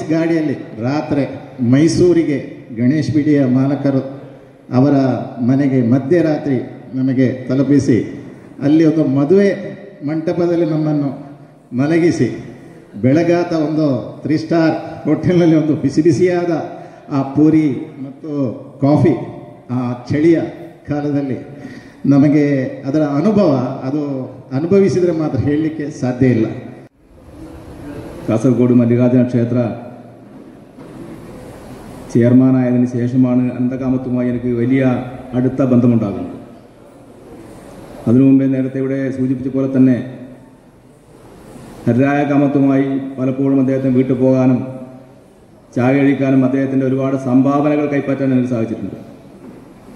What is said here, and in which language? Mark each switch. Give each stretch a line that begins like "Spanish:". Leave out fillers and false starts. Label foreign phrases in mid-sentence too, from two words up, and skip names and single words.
Kannada: ಗಾಡಿಯಲ್ಲಿ ರಾತ್ರಿ ಮೈಸೂರಿಗೆ ಗಣೇಶ್ ಬಿಡಿಯ ಮಾಲಕರು ಅವರ ಮನೆಗೆ ಮಧ್ಯರಾತ್ರಿ ನಮಗೆ ತಲುಪಿಸಿ ಅಲ್ಲಿ ಒಂದು ಮದುವೆ ಮಂಟಪದಲ್ಲಿ ನಮ್ಮನ್ನು ಮಲಗಿಸಿ ಬೆಳಗಾತ ಒಂದು 3 ಸ್ಟಾರ್ ಹೋಟೆಲ್ನಲ್ಲಿ ಒಂದು ಬಿಸಿ ಬಿಸಿಯಾದ ಆ ಪೂರಿ ಮತ್ತು ಕಾಫಿ ಆ ಚಳಿಯ ಕಾಲದಲ್ಲಿ ನಮಗೆ ಅದರ ಅನುಭವ, ಅದು ಅನುಭವಿಸಿದರೆ ಮಾತ್ರ ಹೇಳಲಿಕ್ಕೆ ಸಾಧ್ಯ ಇಲ್ಲ.
Malayalam: കാസർഗോഡ് മല്ലികാർജുന ക്ഷേത്ര ചെയർമാനായതിനു ശേഷമാണ് അനന്തകാമത്തുമായി എനിക്ക് വലിയ അടുത്ത ബന്ധമുണ്ടാകുന്നത്. അതിനു മുമ്പേ നേരത്തെ ഇവിടെ സൂചിപ്പിച്ച പോലെ തന്നെ ഹരിരായ കാമത്തുമായി പലപ്പോഴും അദ്ദേഹത്തിന് വീട്ടിൽ പോകാനും ചായ കഴിക്കാനും അദ്ദേഹത്തിൻ്റെ ഒരുപാട് സംഭാവനകൾ കൈപ്പറ്റാൻ എനിക്ക് സാധിച്ചിട്ടുണ്ട്.